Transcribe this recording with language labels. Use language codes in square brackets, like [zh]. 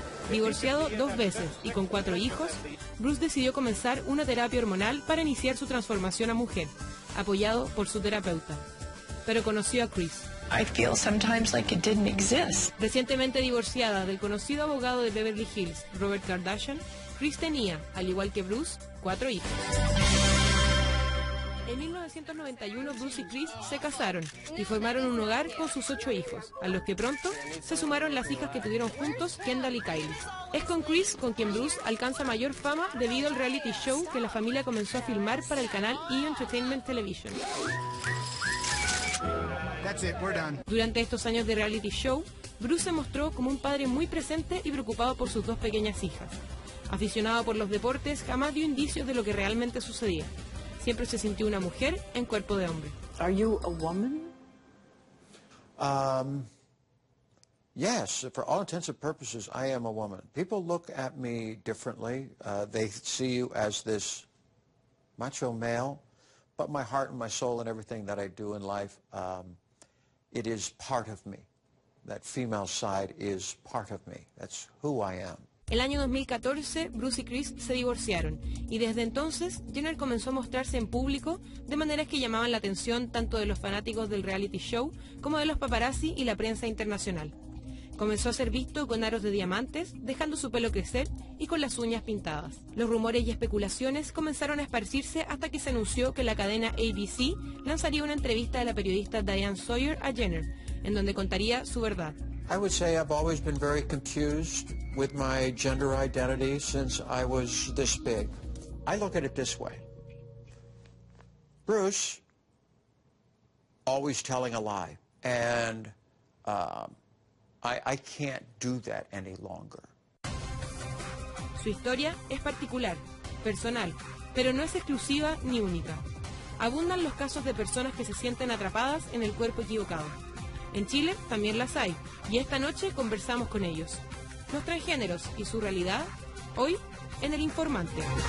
[es] Divorciado 2 veces y con 4 hijos, Bruce decidió comenzar una terapia hormonal para iniciar su transformación a mujer, apoyado por su terapeuta. Pero conoció a Chris. [en] I feel sometimes like it didn't exist. [es] Recientemente divorciada del conocido abogado de Beverly Hills, Robert Kardashian, Chris tenía, al igual que Bruce, 4 hijos. En 1991, Bruce y Chris se casaron y formaron un hogar con sus 8 hijos, a los que pronto se sumaron las hijas que tuvieron juntos, Kendall y Kylie. Es con Chris con quien Bruce alcanza mayor fama debido al reality show que la familia comenzó a filmar para el canal E! Entertainment Television. Durante estos años de reality show, Bruce se mostró como un padre muy presente y preocupado por sus 2 pequeñas hijas. Aficionado por los deportes, jamás dio indicios de lo que realmente sucedía. Siempre se sintió una mujer en cuerpo de hombre. [en] Are you a woman? Yes, for all intents and purposes, I am a woman. People look at me differently. They see you as this macho male, but my heart and my soul and everything that I do in life, it is part of me. That female side is part of me. That's who I am. [es] El año 2014, Bruce y Chris se divorciaron y desde entonces Jenner comenzó a mostrarse en público de maneras que llamaban la atención tanto de los fanáticos del reality show como de los paparazzi y la prensa internacional. Comenzó a ser visto con aros de diamantes, dejando su pelo crecer y con las uñas pintadas. Los rumores y especulaciones comenzaron a esparcirse hasta que se anunció que la cadena ABC lanzaría una entrevista de la periodista Diane Sawyer a Jenner, en donde contaría su verdad. [en] I would say I've always been very confused with my gender identity since I was this big. I look at it this way. Bruce, always telling a lie, and I can't do that any longer. [es] Su historia es particular, personal, pero no es exclusiva ni única. Abundan los casos de personas que se sienten atrapadas en el cuerpo equivocado. En Chile también las hay, y esta noche conversamos con ellos. Los transgéneros y su realidad, hoy en El Informante.